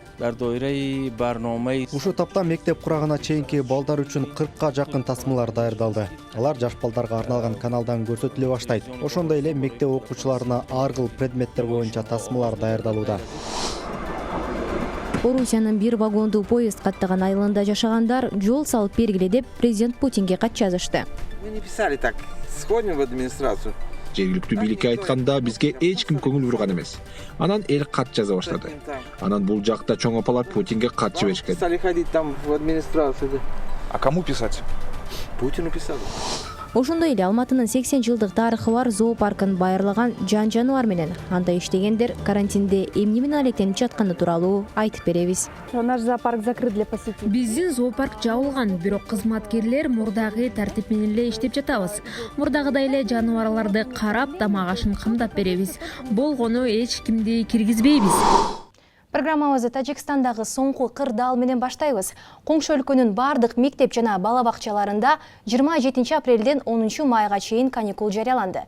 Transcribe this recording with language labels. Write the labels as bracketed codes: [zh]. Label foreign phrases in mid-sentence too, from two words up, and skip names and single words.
[ky] Ушу тапта мектеп курагына чейинки балдар үчүн 40ка жакын тасмалар даярдалды. Алар жаш балдарга арналган каналдан көрсөтүлө баштайт. Ошондой эле мектеп окуучуларына ар кыл предметтер боюнча тасмалар даярдалууда. Орусиянын бир вагондуу поезд каттаган айылында жашагандар жол салып бергиле деп президент Путинге кат жазышты. [ru] Мы не писали так, сходим в администрацию. [ky] Жергиликтүү бийликке айтканда бизге эч ким көңүл бурган эмес. Анан эл кат жаза баштады. Анан бул жакта чоң апалар Путинге кат жиберишкен. [ru] Стали ходить там в администрацию. А кому писать? Путину писали. [ky] Ошондой эле Алматынын 80 жылдык тарыхы бар зоопаркын байырлаган жан жаныбар менен анда иштегендер карантинде эмне менен алектенип жатканы тууралуу айтып беребиз. [ru] Наш зоопарк закрыт для посетителей. [ky] Биздин зоопарк жабылган, бирок кызматкерлер мурдагы тартип менен эле иштеп жатабыз. Мурдагыдай эле жаныбарларды карап, тамак ашын кымдап беребиз. Болгону эч кимди киргизбейбиз. Программабызды Тажикстандагы соңку кырдаал менен баштайбыз. Коңшу өлкөнүн бардык мектеп жана бала бакчаларында 27 апрелден 10 майга чейин каникул жарыяланды.